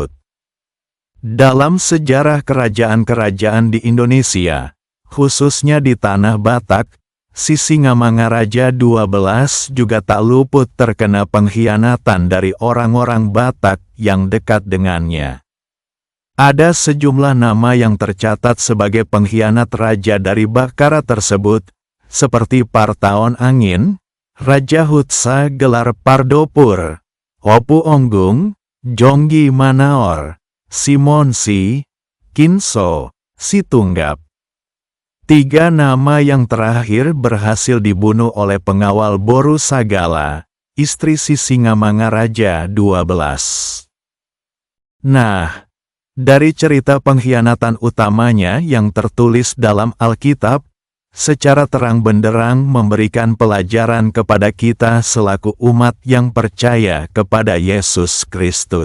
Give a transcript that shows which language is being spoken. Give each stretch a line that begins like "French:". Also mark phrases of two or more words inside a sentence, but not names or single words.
Indonesian: Dalam sejarah kerajaan-kerajaan di Indonesia, khususnya di Tanah Batak, Sisingamangaraja XII juga tak luput terkena pengkhianatan dari orang-orang Batak yang dekat dengannya. Ada sejumlah nama yang tercatat sebagai pengkhianat raja dari Bakara tersebut, seperti Partaon Angin, Raja Hutsa gelar Pardopur, Opu Onggung, Jonggi Manaor, Simonsi, Kinso, Situnggap. 3 nama yang terakhir berhasil dibunuh oleh pengawal Boru Sagala, istri Sisingamangaraja XII. Nah, dari cerita pengkhianatan utamanya yang tertulis dalam Alkitab, secara terang benderang memberikan pelajaran kepada kita selaku umat yang percaya kepada Yesus Kristus.